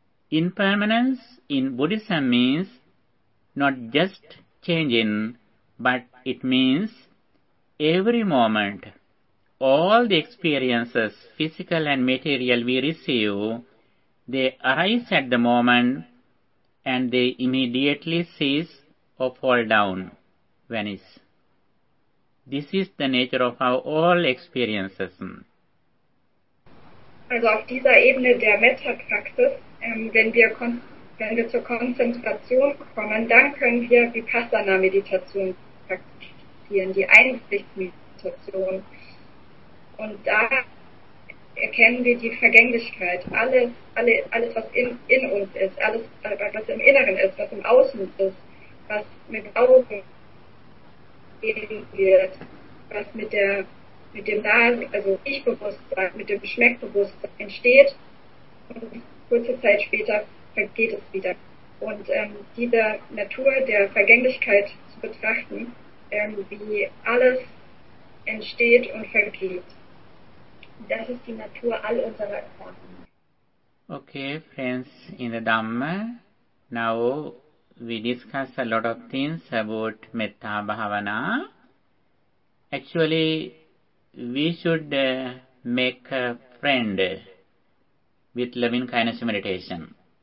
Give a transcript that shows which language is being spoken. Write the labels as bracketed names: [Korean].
[English] Impermanence in Buddhism means not just changing, but it means every moment, all the experiences, physical and material we receive, they arise at the moment and they immediately cease or fall down, vanish. This is the nature of our all experiences. [German] Also auf dieser Ebene der Metta-Praxis, wenn wir zur Konzentration kommen, dann können wir Vipassana-Meditation praktizieren, die Einsichtsmeditation. Und da erkennen wir die Vergänglichkeit. Alles was in uns ist, alles, was im Inneren ist, was im Außen ist, was mit Augen gesehen wird, was mit dem Nasen, also Ich-Bewusstsein, mit dem Geschmack-Bewusstsein entsteht. Und kurze Zeit später vergeht es wieder. und diese Natur der Vergänglichkeit zu betrachten, wie alles entsteht und vergeht. Das ist die Natur all unserer Erfahrungen. [English] Okay, friends, in the Dhamma, now we discuss a lot of things about Metta Bhavana. Actually, we should make a friend with loving kindness meditation.